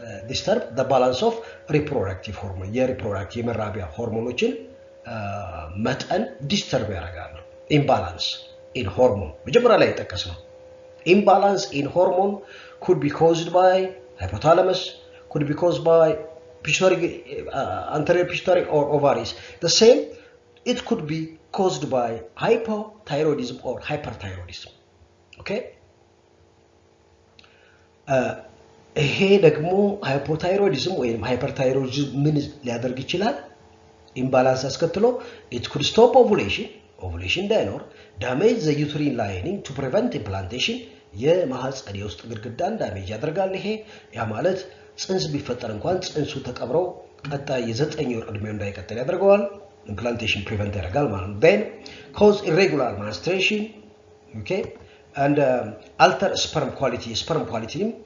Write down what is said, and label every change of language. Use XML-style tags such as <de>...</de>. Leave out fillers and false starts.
<en>disturb the balance of reproductive hormone</en> <am>የሪፕሮዳክቲቭ የመራቢያ ሆርሞኖችን መጠን ዲስተርብ ያደርጋሉ።</am> <en>imbalance in hormone</en> <am>መጀመሪያ ላይ የጠቀስነው</am> <en>imbalance in hormone could be caused by hypothalamus, could be caused by pituitary, anterior pituitary or ovaries. The same, it could be caused by hypothyroidism or hyperthyroidism. Okay?</en> <am>ይሄ ደግሞ ሃይፖታይሮይዲዝም ወይም ሃይፐርታይሮይዲዝም ምን ሊያደርግ ይችላል? ኢምባላንስ አስከትሎ</am> <en>it could stop ovulation</en> <am>እንዳይኖር,</am> <en>damage the uterine lining to prevent implantation,</en> <am>የማህፀን የውስጥ ግድግዳን ዳሜጅ ያደርጋል። ይሄ ያ ማለት ጽንስ ቢፈጠር እንኳን ጽንሱ ተቀብረው ቀጣይ የ9 ወር ዕድሜው እንዳይቀጥል ያደርገዋል። implantation prevent ያደርጋል ማለት ነው።</am> <en>then cause irregular menstruation, okay, and alter sperm quality</en>